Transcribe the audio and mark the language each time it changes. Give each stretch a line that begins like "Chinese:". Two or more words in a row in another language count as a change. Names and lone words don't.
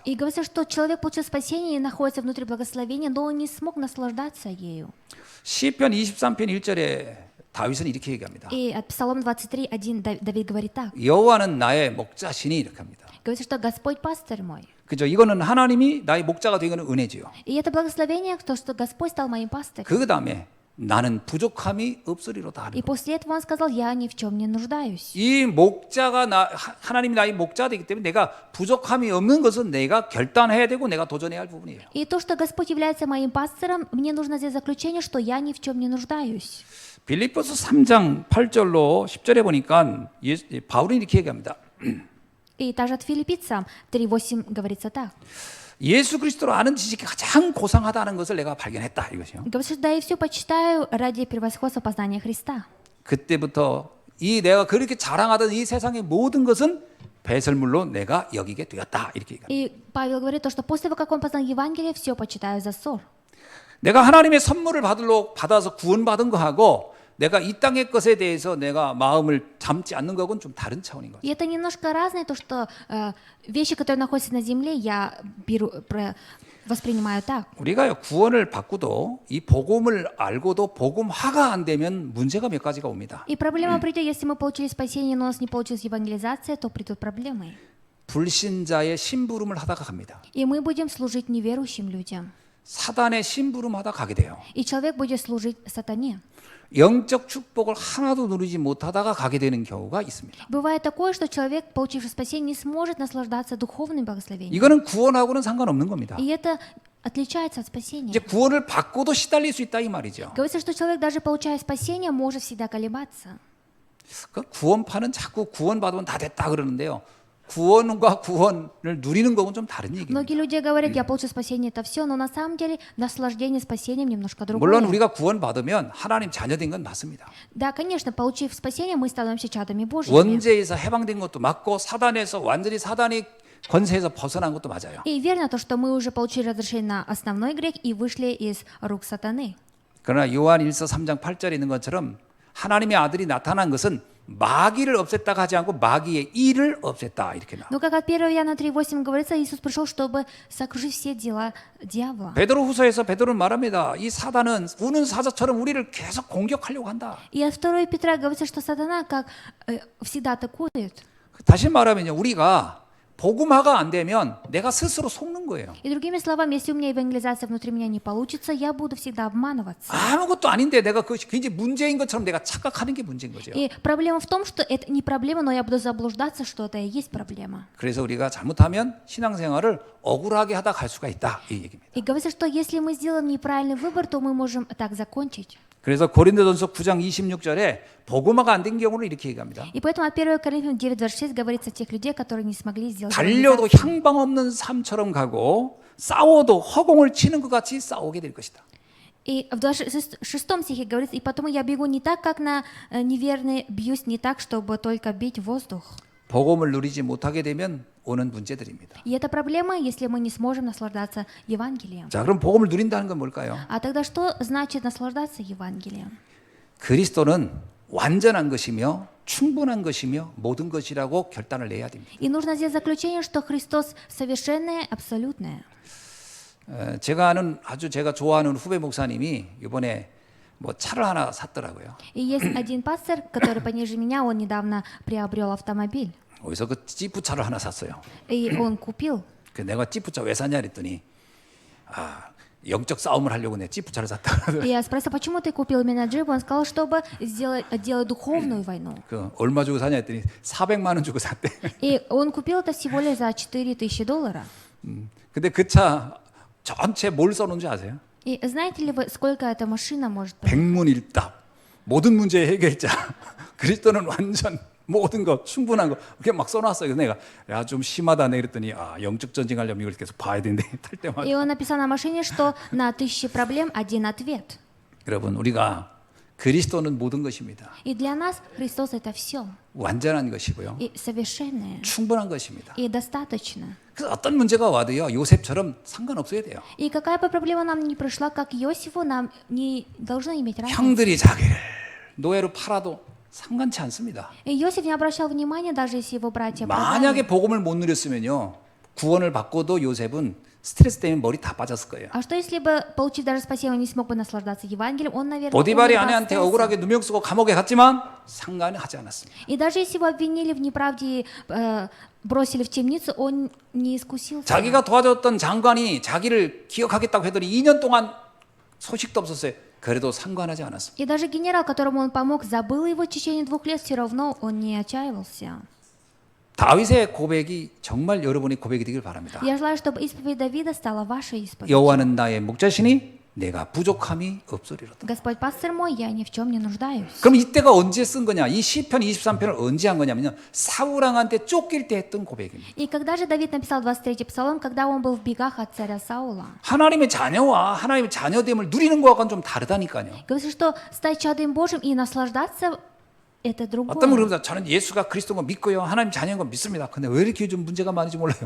Russian: И говорится, что человек получил спасение и находится внутри благословения, но он не смог наслаждаться ею.
Korean: 시편 23편 1절에 다윗은 이렇게 얘기합니다.
Russian: И от Псалом 23:1 Давид говорит так.
Korean: 여호와는 나의 목자시니 이렇게 합니다.
Russian: Говорится, что Господь пастырь мой.
Korean: 그죠? 이거는 하나님이 나의 목자가 된 것은 은혜지요.
Russian: И это благословение, то, что Господь стал моим пастырем.
Korean: 그 다음에 나는 부족함이 없으리로다 하는
Russian: И
Korean: 거.
Russian: после этого он сказал, я ни в чем не нуждаюсь.
Korean: 이 목자가 하나님이 나의 목자가 되기 때문에 내가 부족함이 없는 것은 내가 결단해야 되고 내가 도전해야 할 부분이에요.
Russian: И то, что Господь является моим пастором, мне нужно сделать заключение, что я ни в чем не нуждаюсь.
Korean: 빌립보서 3장 8절로 10절에 보니까 바울이 이렇게 얘기합니다.
Russian: И также от филиппийцам 3:8 говорится так.
Korean: 예수 그리스도를 아는 지식이 가장 고상하다는 것을 내가 발견했다 이것이요.
Russian: Говорит, что да и все почитаю ради превосходства познания Христа.
Korean: 그때부터 이 내가 그렇게 자랑하던 이 세상의 모든 것은 배설물로 내가 여기게 되었다 이렇게 얘기합니다.
Russian: И Павел говорит то, что после того, как он познал Евангелие, все почитаю за ссор.
Korean: 내가 하나님의 선물을 받아서 구원받은 거하고 내가 이 땅의 것에 대해서 내가 마음을 담지 않는 것은 좀 다른 차원인 거죠.
Russian: И это немножко разное, то, что вещи, которые находятся на земле, я воспринимаю так.
Korean: 우리가 구원을 받고도 이 복음을 알고도 복음화가 안 되면 문제가 몇 가지가 옵니다.
Russian: И проблема придет, если мы получили спасение, но у нас не получилась евангелизация, то придут проблемы.
Korean: 불신자의 심부름을 하다가 갑니다.
Russian: И мы будем служить неверующим людям.
Korean: 사단의 심부름하다 가게 돼요.
Russian: И человек будет служить сатане.
Korean: 영적 축복을 하나도 누리지 못하다가 가게 되는 경우가 있습니다.
Russian: Бывает такое, что человек, получивший спасение, не сможет наслаждаться духовным благословением.
Korean: 이거는 구원하고는 상관없는 겁니다.
Russian: И это отличается от спасения.
Korean: 이제 구원을 받고도 시달릴 수 있다 이 말이죠.
Russian: Говорится, что человек, даже получая спасение, может всегда колебаться.
Korean: 그 구원파는 자꾸 구원받으면 다 됐다 그러는데요. 구원과 구원을 누리는 거는 좀 다른 얘기입니다.
Russian: Многие люди говорят, я получил спасение, это все, но на самом деле наслаждение спасением немножко
Korean: 물론
Russian: другое.
Korean: 우리가 구원받으면 하나님 자녀된 건 맞습니다.
Russian: Да, конечно, получив спасение, мы становимся чадами Божьими.
Korean: 원죄에서 해방된 것도 맞고 사단에서 완전히 사단의 권세에서 벗어난 것도 맞아요.
Russian: И верно то, что мы уже получили разрешение на основной грех и вышли из рук сатаны.
Korean: 그러나 요한 1서 3장 8절에 있는 것처럼 하나님의 아들이 나타난 것은 마귀를 없앴다가 하지 않고 마귀의 일을 없앴다 이렇게 나와요.
Russian: Но как от 1 Иоанна 3:8 говорится, Иисус пришел, чтобы сокрушить все дела дьявола.
Korean: 베드로후서에서 베드로는 말합니다. 이 사단은 우는 사자처럼 우리를 계속 공격하려고 한다.
Russian: И от 2 Петра говорится, что сатана как всегда атакует.
Korean: 다시 말하면요, 우리가 복음화가 안 되면 내가 스스로 속는 거예요.
Russian: И другими словами, если у меня евангелизация внутри меня не получится, я буду всегда обманываться.
Korean: 아무것도 아닌데 내가 그것이 굉장히 문제인 것처럼 내가 착각하는 게 문제인 거죠.
Russian: И проблема в том, что это не проблема, но я буду заблуждаться, что это и есть проблема.
Korean: 그래서 우리가 잘못하면 신앙생활을 억울하게 하다 갈 수가 있다 이 얘기입니다.
Russian: И говорится, что если мы сделаем неправильный выбор, то мы можем так закончить.
Korean: 그래서 고린도전서 9장 26절에 복음화가 안 된 경우는 이렇게 얘기합니다.
Russian: И поэтому от 1 Коринфянам 9:26 говорится о тех людей, которые не смогли сделать
Korean: 달려도
Russian: евангелизацию.
Korean: 향방 없는 삶처럼 가고 싸워도 허공을 치는 것 같이 싸우게 될 것이다.
Russian: И в 26 стихе говорится, и потому я бегу не так, как на неверный, бьюсь не так, чтобы только бить воздух.
Korean: 복음을 누리지 못하게 되면 오는 문제들입니다.
Russian: И это проблема, если мы не сможем наслаждаться Евангелием.
Korean: 자, 그럼 복음을 누린다는 건 뭘까요?
Russian: А тогда что значит наслаждаться Евангелием?
Korean: 그리스도는 완전한 것이며 충분한 것이며 모든 것이라고 결단을 내야 됩니다.
Russian: И нужно сделать заключение, что Христос совершенное, абсолютное.
Korean: 제가 아는 아주 제가 좋아하는 후배 목사님이 이번에 뭐 차를 하나 샀더라고요.
Russian: И есть один пастор, который пониже меня, он недавно приобрел автомобиль.
Korean: 어디서 그 지프 차를 하나 샀어요.
Russian: И он купил.
Korean: 그 내가 지프 차 왜 샀냐 그랬더니 영적 싸움을 하려고 내 지프 차를 샀다 그러더라고요.
Russian: И я спросила, почему ты купил меня джип? Он сказал, чтобы делать духовную войну.
Korean: 그 얼마 주고 사냐 했더니 400만 원 주고 샀대.
Russian: И он купил это всего лишь за $4000.
Korean: 근데 그 차 전체 뭘 써놓은 줄 아세요?
Russian: И знаете ли вы, сколько эта машина может поменять?
Korean: 백문일답. 모든 문제의 해결자. 그리스도는 완전 모든 거 충분한 거 그렇게 막 써놨어요. 그래서 내가 야 좀 심하다 내 그랬더니 영적 전쟁하려면 이걸 계속 봐야 되는데 탈 때마다.
Russian: И он написал на машине, что на 1000 проблем один ответ.
Korean: 여러분 우리가 그리스도는 모든 것입니다.
Russian: И для нас Христос это все.
Korean: 완전한 것이고요.
Russian: И совершенное.
Korean: 충분한 것입니다.
Russian: И достаточно.
Korean: 그래서 어떤 문제가 와도요 요셉처럼 상관없어야 돼요.
Russian: И какая бы проблема нам ни пришла, как Иосифу, нам не должно иметь разницы.
Korean: 형들이 자기를 노예로 팔아도 상관치 않습니다.
Russian: И Иосиф не обращал внимания, даже если его братья
Korean: 만약에
Russian: продали.
Korean: 복음을 못 누렸으면요 구원을 받고도 요셉은 스트레스 때문에 머리 다 빠졌을 거예요.
Russian: А что если бы, получив даже спасение, он не смог бы наслаждаться Евангелием, он, наверное,
Korean: 보디발이
Russian: умер бы от
Korean: 아내한테
Russian: стресса.
Korean: 억울하게 누명 쓰고 감옥에 갔지만 상관은 하지 않았습니다.
Russian: И даже если его обвинили в неправде, бросили в темницу, он не искусился.
Korean: 자기가 도와줬던 장관이 자기를 기억하겠다고 했더니 2년 동안 소식도 없었어요. 그래도 상관하지 않았습니다.
Russian: И даже генерал, которому он помог, забыл его в течение 2 лет, все равно он не отчаивался.
Korean: 다윗의 고백이 정말 여러분의 고백이 되길 바랍니다.
Russian: Я желаю, чтобы исповедь Давида стала вашей исповедью.
Korean: 여호와는 나의 목자시니 내가 부족함이 없으리로다.
Russian: Господь пастырь мой, я ни в чем не нуждаюсь.
Korean: 그럼 이때가 언제 쓴 거냐? 이 시편 23편을 언제 한 거냐면요. 사울 왕한테 쫓길 때 했던 고백입니다.
Russian: И когда же Давид написал 23-й псалом, когда он был в бегах от царя Саула?
Korean: 하나님의 자녀와 하나님의 자녀됨을 누리는 것과는 좀 다르다니까요.
Russian: Говорится, что стать чадом Божьим и наслаждаться это
Korean: 어떤 분이
Russian: другое.
Korean: 그러면서 저는 예수가 그리스도인 거 믿고요. 하나님 자녀인 거 믿습니다. 근데 왜 이렇게 좀 문제가 많은지 몰라요.